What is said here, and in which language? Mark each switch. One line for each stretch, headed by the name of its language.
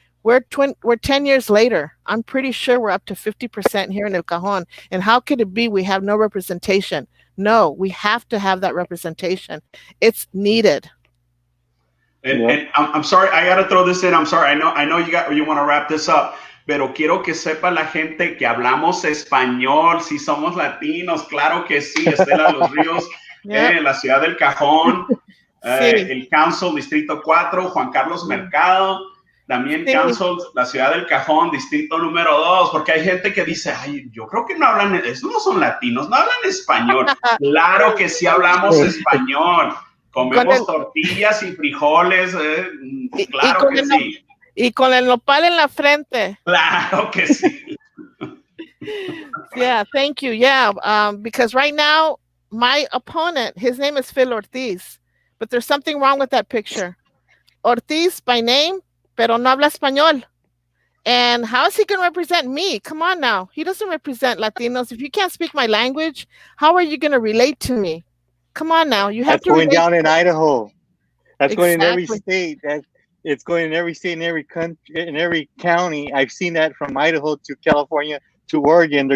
English: We're 10 years later. I'm pretty sure we're up to 50% here in El Cajon. And how could it be we have no representation? No, we have to have that representation. It's needed. And I'm sorry, I got to throw this in. I'm sorry. I know you want to wrap this up.
Spanish: Pero quiero que sepa la gente que hablamos español, si somos latinos, claro que sí. Estela de los Ríos, la ciudad del Cajón, sí. El Council, Distrito 4, Juan Carlos Mercado, también sí. Council, la ciudad del Cajón, Distrito número 2, porque hay gente que dice, ay, yo creo que no hablan, esos no son latinos, no hablan español. Claro que sí hablamos español. Comemos tortillas y frijoles, claro que sí. Y con el nopal en la frente. Claro que sí.
English: Yeah, thank you. Yeah, because right now, my opponent, his name is Phil Ortiz, but there's something wrong with that picture.
Spanish: Ortiz
English: by name,
Spanish: pero no habla español.
English: And how is he going to represent me? Come on now. He doesn't represent Latinos. If you can't speak my language, how are you going to relate to me? Come on now. You have That's going down in Idaho. That's going in every state. It's going in every state, in every country, in every county. I've seen that from Idaho to California to Oregon.